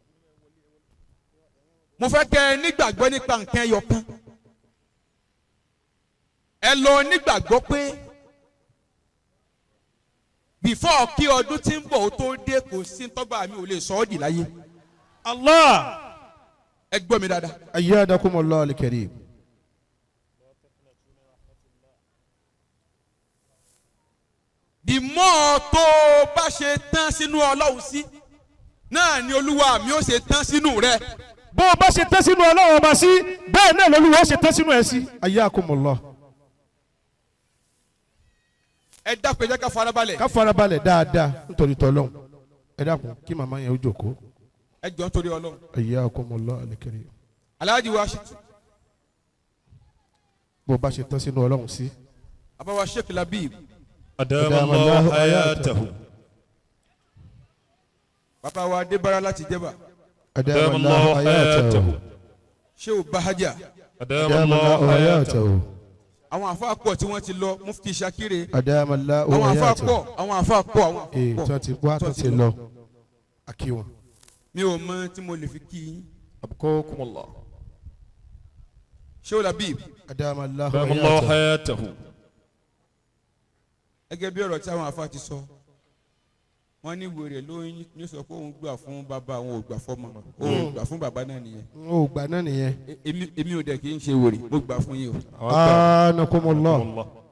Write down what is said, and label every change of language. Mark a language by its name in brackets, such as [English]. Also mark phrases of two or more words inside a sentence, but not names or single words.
[Yoruba] Mo fẹ́ kẹ́ ẹ ní gbàgbọ́ nípa nǹkan ẹyọ kan. Ẹ lọ nígbàgbọ́ pé before kí ọdún tí ń bọ̀ ó tó dé kò sí tọ́gbà mi ò lè sọ ọ́ dì láyé. Allah. Ẹ gbọ́ mi dáadáa. [Arabic] أيدكم الله الكريم. [English] The more [Yoruba] tó bá ṣe tán sínú Ọlọ́run sí náà ni Olúwa mi ó ṣe tán sínú rẹ. Bó o bá ṣe tẹ́ sínú Ọlọ́run ọba sí bẹ́ẹ̀ náà l'Olúwa ó ṣe tẹ́ sínú ẹ sí. Ayyakumullah. Ẹ dákun ẹ jẹ́ ká farabalẹ̀. Ká farabalẹ̀ dáadáa nítorí t'Ọlọ́run. Ẹ dákun kí màmá yẹn ó jókòó. Ẹ jọ̀ọ́ nítorí Ọlọ́run. [Arabic] حياكم الله الكريم. [Yoruba] Alhaji wa ṣe. Bó o bá ṣe tẹ́ sínú Ọlọ́run sí. Àbáwá Sheikh Labib. [Arabic] أدام الله حياته [Yoruba] bàbá wa Adébára láti Jẹ́bà. [Arabic] أدام الله حياته [Yoruba] Sheikh Bahaja. [Arabic] أدام الله حياته [Yoruba] àwọn àfáà pọ̀ tí wọ́n ti lọ Mufti Shakire. [Arabic] أدام الله [Yoruba] àwọn àfáà [Arabic] حياته. [Yoruba] pọ̀ àwọn àfáà pọ̀ àwọn àfáà pọ̀. tó ti wá tó ti lọ akí wọn. mi ò mọ tí mo lè fi kí yín. [Arabic] أبقاكم الله [Yoruba] Sheikh Labib. [Arabic] أدام الله أدام الله حياته. حياته [Yoruba] gẹ́gẹ́ bí ọ̀rọ̀ tí àwọn àfáà ti sọ wọ́n ní wèrè lóyún ní sọ pé òun gbà fún bàbá òun ò gbà fọ́mọ òun ò gbà fún bàbá náà nìyẹn. ó gbà náà nìyẹn. èmi ò dẹ̀ kì í ṣe wèrè mo gbà fún yín o. anakumullah.